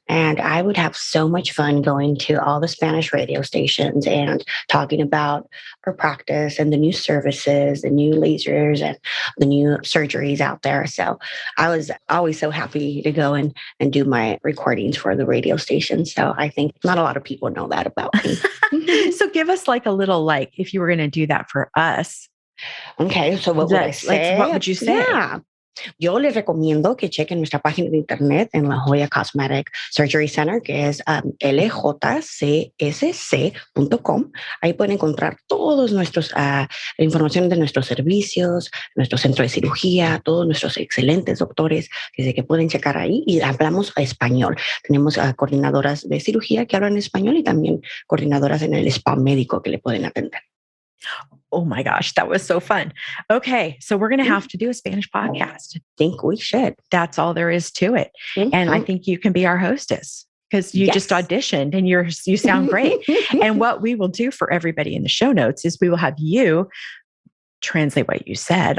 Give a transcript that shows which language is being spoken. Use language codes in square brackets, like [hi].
[en] And I would have so much fun going to all the Spanish radio stations and talking about our practice and the new services, the new lasers and the new surgeries out there. So I was always so happy to go and do my recordings for the radio stations. So I think not a lot of people know that about me. So give us like a little, like, if you were going to do that for us. Okay, so what would I say? Like, what would you say? Yeah. [es] Yo les recomiendo que chequen nuestra página de internet en La Jolla Cosmetic Surgery Center, que es ljcsc.com. Ahí pueden encontrar todos nuestros, información de nuestros servicios, nuestro centro de cirugía, todos nuestros excelentes doctores, desde que pueden checar ahí y hablamos español. Tenemos coordinadoras de cirugía que hablan español y también coordinadoras en el spa médico que le pueden atender. [en] Oh my gosh, that was so fun. Okay, so we're going to have to do a Spanish podcast. I think we should. That's all there is to it. Mm-hmm. And I think you can be our hostess because you just auditioned and you sound great. And what we will do for everybody in the show notes is we will have you translate what you said.